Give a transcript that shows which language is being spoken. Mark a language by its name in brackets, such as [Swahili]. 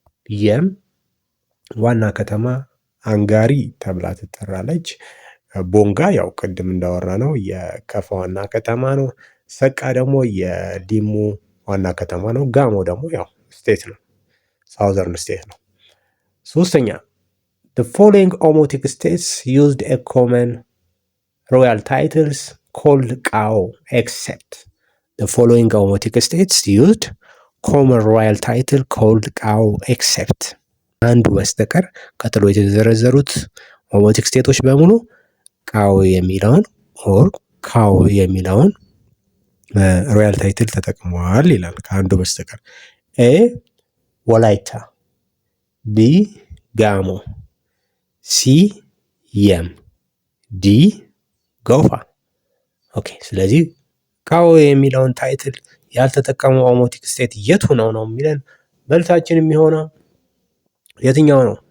[Amharic] Yem ዋና ከተማ አንጋሪ ተብላ ትጠራለች። ቦንጋ ያው ቅድም እንዳወራ ነው የከፋ ዋና ከተማ ነው። ሰቃ ደግሞ የሊሙ ዋና ከተማ ነው። ጋሞ ደግሞ ያው ስቴት ነው፣ ሳውዘርን ስቴት ነው። ሶስተኛ [English] the following Omotic states used a common royal titles called Kao except. The following Omotic states used common royal title called Kao except. [Amharic] አንዱ በስተቀር ቀጥሎ የተዘረዘሩት ኦሞቲክ ስቴቶች በሙሉ ቃው የሚለውን ኦር ካው የሚለውን ሮያል ታይትል ተጠቅመዋል ይላል ከአንዱ በስተቀር። ኤ ወላይታ፣ ቢ ጋሞ፣ ሲ የም፣ ዲ ጎፋ። ኦኬ፣ ስለዚህ ካው የሚለውን ታይትል ያልተጠቀመው ኦሞቲክ ስቴት የቱ ነው የሚለን መልሳችን የሚሆነው የትኛው ነው?